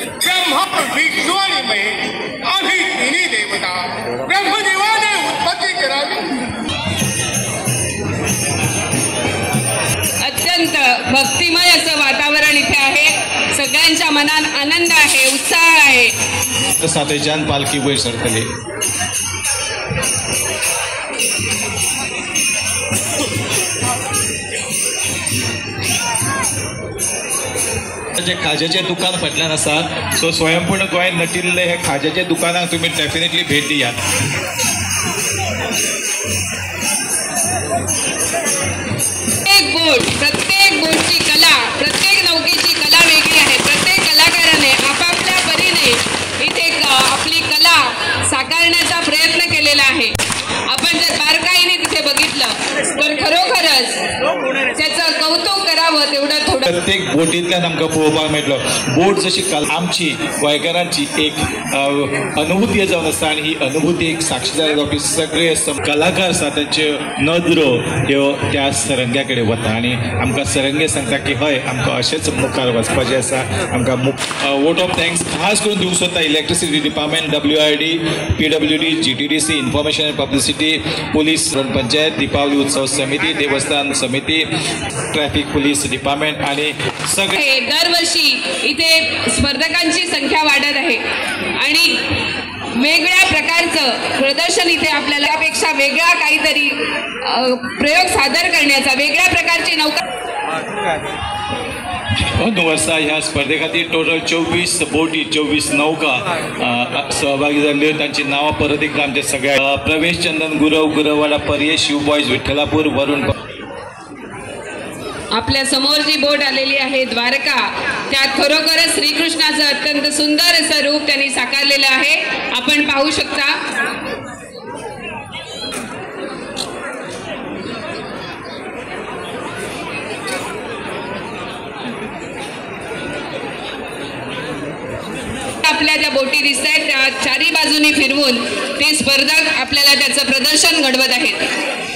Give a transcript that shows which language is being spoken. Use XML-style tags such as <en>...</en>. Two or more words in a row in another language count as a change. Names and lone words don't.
<mr>ब्रह्मा विष्णू आणि महेश आम्ही तिन्ही देवता ब्रह्मदेवाने उत्पत्ती करावी। अत्यंत भक्तिमय असं वातावरण इथे आहे। सगळ्यांच्या मनात आनंद आहे, उत्साह आहे।</mr> <kok>सातेजान पालखी वयर सरतली। जे खाज्याचे दुकान फाटल्यान आसा, सो स्वयंपूर्ण गोंयांत नटिल्ले हे खाज्याचे दुकानाक तुम्ही डेफिनेटली भेट दियात।</kok> <mr>प्रत्येक बोटची कला, प्रत्येक नौकेची कला वेगळी आहे। प्रत्येक कलाकाराने आपापल्या परीने इथे आपली कला साकारण्याचा प्रयत्न केलेला आहे। आपण जर बारकाईने तिथे बघितलं तर खरोखरच त्याचं कौतुक करावं तेवढं थोडं।</mr> <kok>प्रत्येक बोटींतल्यान आमकां पळोवपाक मेळटलो बोट जशी आमची गोंयकारांची एक अनुभूती जावन आसा आणि ही अनुभूती एक साक्षीदार जावपी सगळे कलाकार आसा त्यांच्यो नदरो ह्यो त्या सरंग्या कडेन वता आणि आमकां सरंगे सांगता की हय आमकां अशेंच मुखार वचपाचें आसा। आमकां</kok> <en>vote of thanks</en> <kok>खास करून दिवंक सोदता इलेक्ट्रिसिटी डिपार्टमेंट, WID, PWD, GTDC, इन्फॉर्मेशन एंड पब्लिसिटी, पोलीस, पंचायत, दीपावली उत्सव समिती, देवस्थान समिती, ट्रॅफिक पोलीस डिपार्टमेंट आणि सगळे।</kok> <mr>दरवर्षी इथे स्पर्धकांची संख्या वाढत आहे आणि वेगळ्या प्रकारचं प्रदर्शन इथे आपल्याला त्यापेक्षा वेगळा काहीतरी प्रयोग सादर करण्याचा, वेगळ्या प्रकारची नौका।</mr> <kok>2 वर्सां ह्या स्पर्धे खातीर टोटल 24 बोटी, 24 नौका सहभागी जाल्ल्यो। तांची नांवां परत एकदा आमच्या सगळ्या प्रवेश चंदन गुरव गुरवाडा पर्ये शिव बॉयज विठ्ठलापूर, वरुण।</kok> <mr>आपल्या समोर जी बोट आलेली आहे द्वारका, त्यात खरोखरच श्रीकृष्णाचं अत्यंत सुंदर असं रूप त्यांनी साकारलेलं आहे। आपण पाहू शकता। आपल्या ज्या बोटी दिसत आहेत त्या चारी बाजूनी फिरवून ते स्पर्धक आपल्याला त्याचं प्रदर्शन घडवत आहेत।</mr>